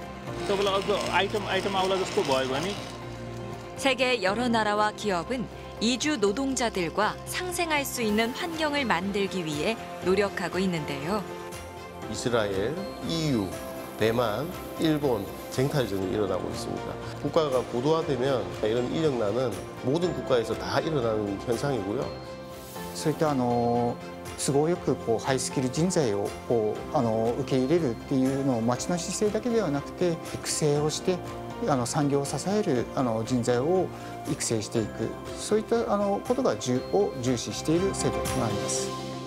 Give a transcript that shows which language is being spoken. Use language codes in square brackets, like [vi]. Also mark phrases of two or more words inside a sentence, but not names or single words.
[ko] 세계 여러 나라와 기업은 이주 노동자들과 상생할 수 있는 환경을 만들기 위해 노력하고 있는데요. 이스라엘, EU, 대만, 일본 쟁탈전이 일어나고 있습니다. 국가가 고도화되면 이런 인력난은 모든 국가에서 다 일어나는 현상이고요. [ja] そういった都合よくハイスキル人材を受け入れるっていうのを町の姿勢だけではなくて育成をして産業を支える人材を育成していくそういったことを重視している制度となります。